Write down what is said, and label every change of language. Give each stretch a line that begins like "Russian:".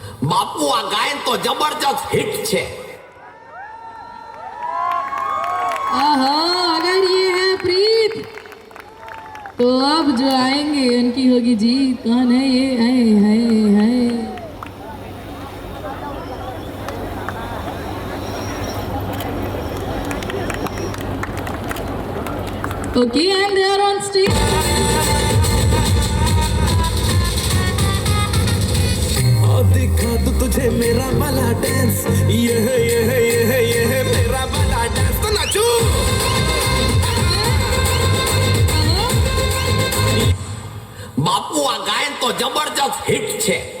Gujarati: બાપુ આ ગાયન તો જબરજસ્ત હિટ છે।
Hindi: आहा, अगर ये है प्रीत तो अब जो आएंगे उनकी होगी जीत। कौन है ये?
English: है Okay, and they are on stage.
Hindi: दिखा दू तुझे मेरा वाला डांस, ये है मेरा वाला डांस, तो नाचू।
Gujarati: બાપુ આ ગાયન તો જબરજસ્ત હિટ છે।